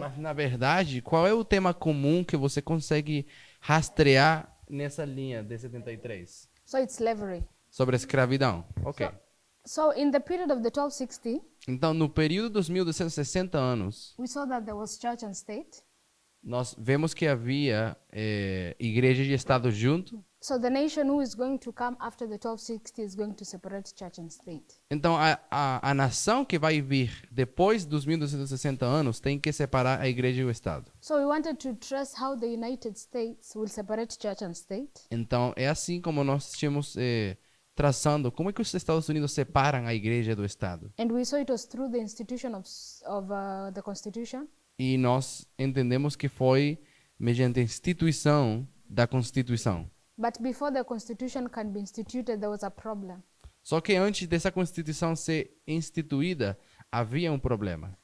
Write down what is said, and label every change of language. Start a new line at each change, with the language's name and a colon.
Portuguese: Mas na verdade, qual é o tema comum que você consegue rastrear nessa linha de 73?
English: So it's slavery.
Portuguese: Sobre a escravidão. Ok.
English: So in the period of the 1260,
Portuguese: Então, no período dos 1260 anos,
English: we saw that there was church and state.
Portuguese: nós vemos que havia igreja e Estado junto.
English: So the nation who is going to come after the 1260 is going to separate church and state.
Portuguese: Então, a nação que vai vir depois dos 1260 anos tem que separar a igreja e o Estado.
English: So we wanted to trace how the United States will separate church and state.
Portuguese: Então, é assim como nós tínhamos traçando como é que os Estados Unidos separam a igreja do Estado.
English: And we saw it was through the institution of the Constitution.
Portuguese: E nós entendemos que foi mediante a instituição da Constituição.
English: But before the Constitution can be instituted, there was a problem.
Portuguese: Só que antes dessa Constituição ser instituída, havia um problema.